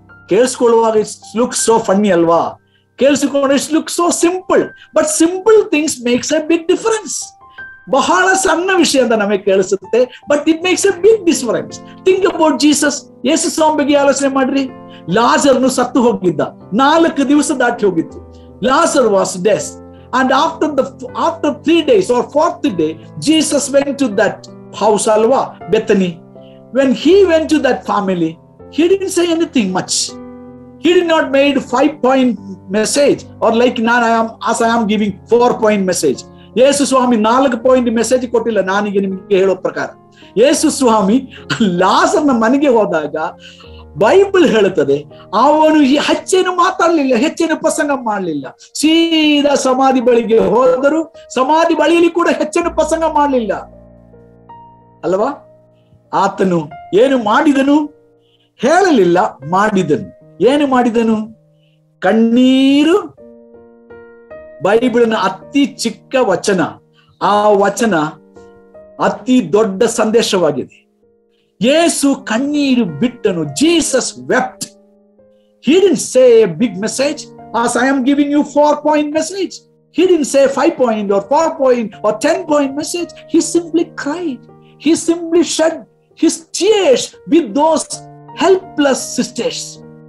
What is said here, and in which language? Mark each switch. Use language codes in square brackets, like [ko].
[kn] ಕೇಳಿಸ್ಕೊಳ್ಳುವಾಗ [en] it's look so funny [kn] ಅಲ್ವಾ? ಕೇಳಿಸಿಕೊಂಡು [en] It's look so simple, but simple things makes a big difference. [kn] ಬಹಳ ಸಣ್ಣ ವಿಷಯ ಅಂತ ನಮಗೆ ಕೇಳಿಸುತ್ತೆ, [en] But it makes a big difference. Think about Jesus. [kn] ಯೇಸು ಸ್ವಾಮಿ ಬಗ್ಗೆ ಆಲೋಚನೆ ಮಾಡ್ರಿ. ಲಾಜರ್ನು ಸತ್ತು ಹೋಗಿದ್ದ, 4 ದಿವಸ ದಾಟಿ ಹೋಗಿತ್ತು. [en] Lazarus was dead, and after 3 days or 4th day, Jesus went to that house, alva Bethany. When he went to that family, he didn't say anything much. He did not made 5-point message, or like I am giving 4-point message. [kn] Yesu Swami 4 point message ಕೊಟ್ಟಿಲ್ಲ. ನಾನೀಗ ನಿಮಗೆ ಹೇಳೋ ಪ್ರಕಾರ ಯೇಸು ಸ್ವಾಮಿ ಲಾಜರನ ಮನೆಗೆ ಹೋದಾಗ Bible ಹೇಳುತ್ತದೆ, ಅವನು ಹೆಚ್ಚೇನು ಮಾತಾಡಲಿಲ್ಲ, ಹೆಚ್ಚೇನು ಪ್ರಸಂಗ ಮಾಡಲಿಲ್ಲ. ಸೀದಾ ಸಮಾಧಿ ಬಳಿಗೆ ಹೋದರು. ಸಮಾಧಿ ಬಳಿಯಲ್ಲಿ ಕೂಡ ಹೆಚ್ಚೇನು ಪ್ರಸಂಗ ಮಾಡಲಿಲ್ಲ ಅಲ್ವಾ. ಆತನು ಏನು ಮಾಡಿದನು? ಹೇಳಲಿಲ್ಲ, ಮಾಡಿದನು. ಏನು ಮಾಡಿದನು? ಕಣ್ಣೀರು. ಬೈಬಲಿನ ಅತಿ ಚಿಕ್ಕ ವಚನ, ಆ ವಚನ ಅತಿ ದೊಡ್ಡ ಸಂದೇಶವಾಗಿದೆ. ಯೇಸು ಕಣ್ಣೀರು ಬಿಟ್ಟನು. [en] Jesus wept. He didn't say a big message as I am giving you 4-point message. He didn't say 5-point or 4-point or 10-point message. He simply cried. He simply shed his tears with those helpless sisters.